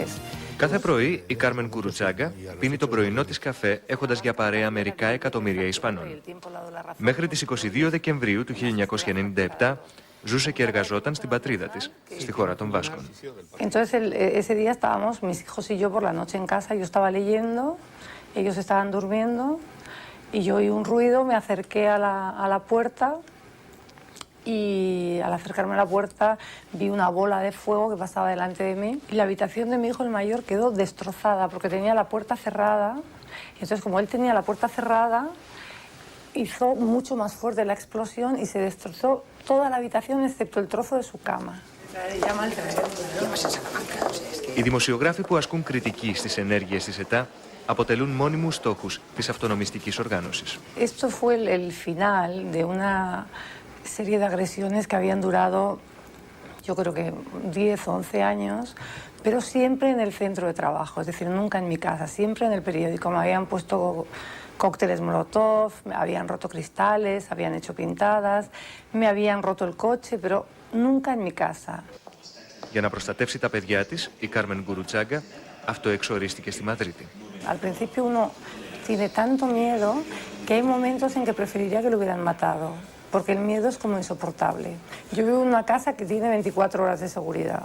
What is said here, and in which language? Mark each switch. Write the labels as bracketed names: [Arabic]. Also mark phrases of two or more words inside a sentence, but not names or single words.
[Greek] Κάθε πρωί η Κάρμεν Κουρουτσάγκα πίνει το πρωινό της καφέ έχοντας για παρέα μερικά εκατομμύρια Ισπανών. Μέχρι τις 22 Δεκεμβρίου του 1997 ζούσε και εργαζόταν στην πατρίδα της, στη χώρα των Βάσκων. [Spanish] Entonces ese día estábamos mis hijos y yo por la noche en casa, yo estaba leyendo, ellos estaban durmiendo y yo oí un ruido, me acerqué a la puerta. Y al acercarme a la puerta vi una bola de fuego que pasaba delante de mí y la habitación de mi hijo el mayor quedó destrozada porque tenía la puerta cerrada. Y entonces, como él tenía la puerta cerrada, hizo mucho más fuerte la explosión y se destrozó toda la habitación excepto el trozo de su cama. [Greek] Οι δημοσιογράφοι που ασκούν κριτική στις ενέργειες της ΕΤΑ αποτελούν μόνιμους στόχους της αυτονομιστικής οργάνωσης. [Spanish] Esto fue el final de una serie de agresiones que habían durado, yo creo que 10 o 11 años, pero siempre en el centro de trabajo, es decir, nunca en mi casa, siempre en el periódico. Me habían puesto cócteles Molotov, me habían roto cristales, habían hecho pintadas, me habían roto el coche, pero nunca en mi casa. [Greek] Για να προστατεύσει τα παιδιά της, η Κάρμεν Κουρουτσάγκα αυτοεξορίστηκε στη Μαδρίτη. [Spanish] Al principio uno tiene tanto miedo que hay momentos en que preferiría que lo hubieran matado. Porque el miedo es como insoportable. Yo vivo en una casa que tiene 24 horas de seguridad.